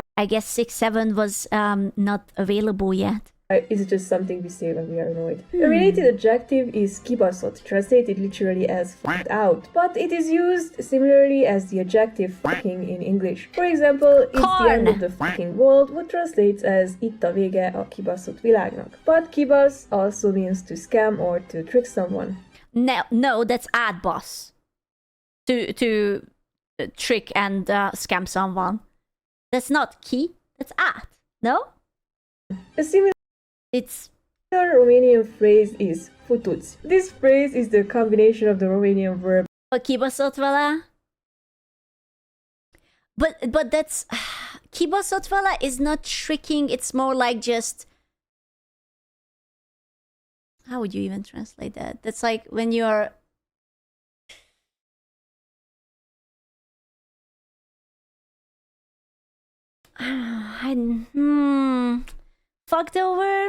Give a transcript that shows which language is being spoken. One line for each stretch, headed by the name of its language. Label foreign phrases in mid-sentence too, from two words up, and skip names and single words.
English: I guess 6, 7 was not available yet. Is it just something we say when we are annoyed? A related adjective is kibaszott, translated literally as fucked out, but it is used similarly as the adjective fucking in English. For example, it's the end of the fucking world, what translates as
Hungarian: itt a vége a kibaszott világnak.
English: But kibasz also means to scam or to trick someone. No, that's ad boss. To trick and scam someone. That's not key, that's ad. No? A similar It's Romanian phrase is futuți. This phrase is the combination of the Romanian verb
Hungarian: kibaszott vele.
English: But that's
Hungarian: kibaszott vele
English: is not tricking, it's more like just, how would you even translate that? That's like when you're fucked over.